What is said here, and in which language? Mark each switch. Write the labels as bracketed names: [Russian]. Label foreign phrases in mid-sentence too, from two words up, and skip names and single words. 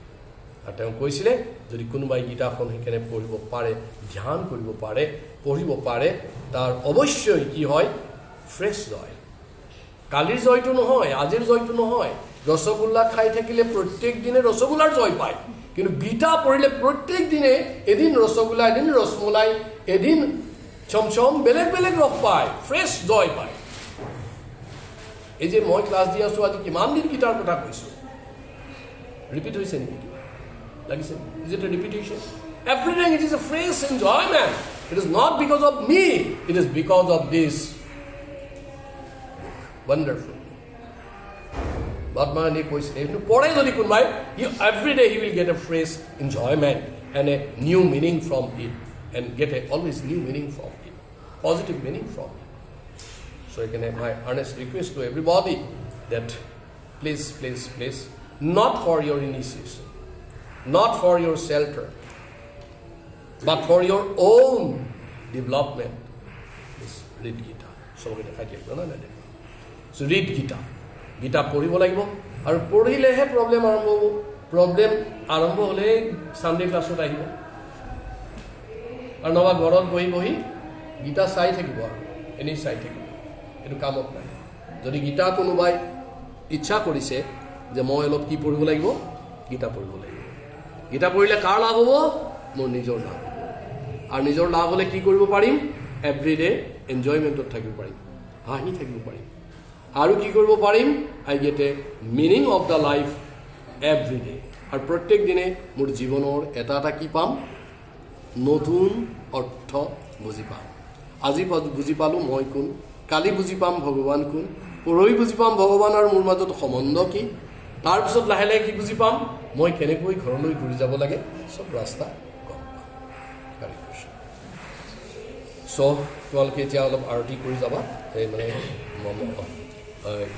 [Assamese] আৰু তেওঁ কৈছিলে যদি কোনোবাই গীতাখন সেইকাৰণে পঢ়িব পাৰে ধ্যান কৰিব পাৰে পঢ়িব পাৰে তাৰ অৱশ্যই কি হয় [English] fresh joy [Assamese] কালিৰ জয়টো নহয় আজিৰ জয়টো নহয় ৰসগোল্লা খাই থাকিলে প্ৰত্যেক দিনে ৰসগোল্লাৰ জয় পায় কিন্তু গীতা পঢ়িলে প্ৰত্যেক দিনে এদিন ৰসগোল্লা এদিন ৰসমলাই এদিন চমচম বেলেগ বেলেগ ৰস পায় [English] fresh joy [Assamese] পায় এই যে মই ক্লাছ দি আছোঁ আজি কিমান দিন গীতাৰ কথা কৈছোঁ ৰিপিট হৈছে নেকি লাগিছে [English] is it a repetition everything it is a fresh enjoyment it is not because of me it is because of this wonderful Batman he [Assamese] কৈছে এইটো পঢ়ে যদি কোনবাই [English] every day he will get a fresh enjoyment and a new meaning from it and get a always new meaning from it positive meaning from it so I can have my earnest request to everybody that please not for your initiation not for your shelter but for your own development is read Gita so [Assamese] এটা খাই দিয়ক না [English] so read Gita Gita [Assamese] পঢ়িব লাগিব আৰু পঢ়িলেহে প্ৰব্লেম আৰম্ভ হ'ব প্ৰব্লেম আৰম্ভ হ'লে সানডে ক্লাছত আহিব আৰু নবা ঘৰত বহি গীতা চাই থাকিব আৰু এনেই চাই থাকিব এইটো কামত নাই যদি গীতা কোনোবাই ইচ্ছা কৰিছে যে মই অলপ কি পঢ়িব লাগিব গীতা পঢ়িব লাগিব গীতা পঢ়িলে কাৰ লাভ হ'ব মোৰ নিজৰ লাভ হ'ব আৰু নিজৰ লাভ হ'লে কি কৰিব পাৰিম [English] everyday enjoyment [Assamese] থাকিব পাৰিম হাঁহি থাকিব পাৰিম আৰু কি কৰিব পাৰিম [English] I get a meaning of the life everyday [Assamese] আৰু প্ৰত্যেক দিনে মোৰ জীৱনৰ এটা এটা কি পাম নতুন অৰ্থ বুজি পাম আজি বুজি পালোঁ মই কোন কালি বুজি পাম ভগৱান কোন পৰহি বুজি পাম ভগৱান আৰু মোৰ মাজত সম্বন্ধ কি তাৰপিছত লাহে লাহে কি বুজি পাম মই কেনেকৈ ঘৰলৈ ঘূৰি যাব লাগে সব ৰাস্তা গম পাম হৰে কৃষ্ণ চ' তোমালোকে এতিয়া অলপ আৰতি কৰি যাবা এই মানে